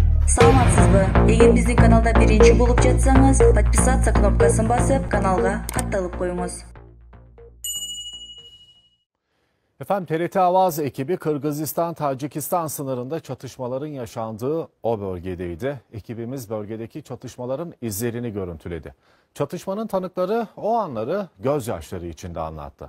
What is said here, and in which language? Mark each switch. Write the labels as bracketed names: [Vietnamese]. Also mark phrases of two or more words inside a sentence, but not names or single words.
[Kyrgyz] Саламатсызбы? Эгер биздин каналда биринчи болуп жатсаңыз, подписаться кнопкасын басып, каналга катталып коюңуз. [Turkish] Efendim TRT Avaz ekibi Kırgızistan-Tacikistan sınırında çatışmaların yaşandığı o bölgedeydi. Ekibimiz bölgedeki çatışmaların izlerini görüntüledi. Çatışmanın tanıkları o anları gözyaşları içinde anlattı.